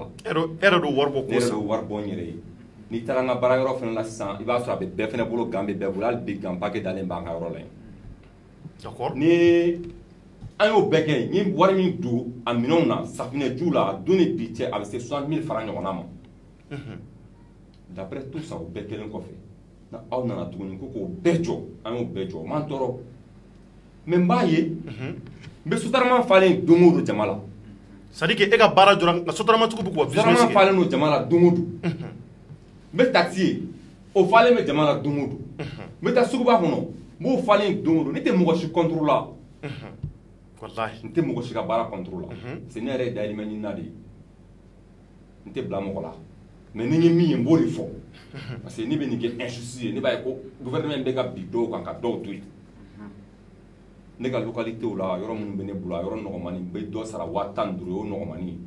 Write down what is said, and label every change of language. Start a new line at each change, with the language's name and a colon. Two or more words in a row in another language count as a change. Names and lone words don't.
Bambara: e yɛrɛ don wari bɔ ko san ne yɛrɛ don wari bɔ n yɛrɛ ye n'i taara n ka baarayɔrɔ fana la sisan i b'a sɔrɔ a bɛ bɛɛ fana bolo gants bɛ bɛɛ bolo hali bi
French: gants paquet
Bambara: dalen b'an ka yɔrɔ la yen. D'accord. Ni an y'o bɛɛ kɛ n ye wari min don a minɛnw na safinɛjiw la a don ni bi cɛ a bɛ se 60 000 francs ɲɔgɔnna ma
French: d'après tout ça
Bambara: o bɛɛ kɛlen kɔfɛ na aw nana tuguni ko k'o bɛɛ jɔ an y'o bɛɛ jɔ o m'an tɔɔrɔ mais n b'a ye n bɛ sotarama falen don o don jama la.
French: C'est à dire que
Bambara: e ka baara jɔra nka sotaramatigiw bɛ k'u ka business kɛ. sotarama falen don jama la don o don n bɛ taxi ye o falen bɛ jama la don o don n bɛ taa suguba kɔnɔ n b'o falen don o don ne tɛ mɔgɔ si contrôle la. Wallahi. n tɛ mɔgɔ si ka baara contrôle la
French: parce que
Bambara: ne yɛrɛ ye dayirimɛ ɲinina de ye n tɛ bila mɔgɔ la mais ni n ye min ye n b'o de fɔ
French: parce que
Bambara: ne bɛ nin kɛ injustice ye ne b'a ye ko gouvernement bɛ ka bin dɔw kan ka dɔw to yen ne ka localitéw la yɔrɔ minnu bɛ ne bolo a yɔrɔ nɔgɔmani n bɛ dɔ sara 15 000 o ye nɔgɔmani ye.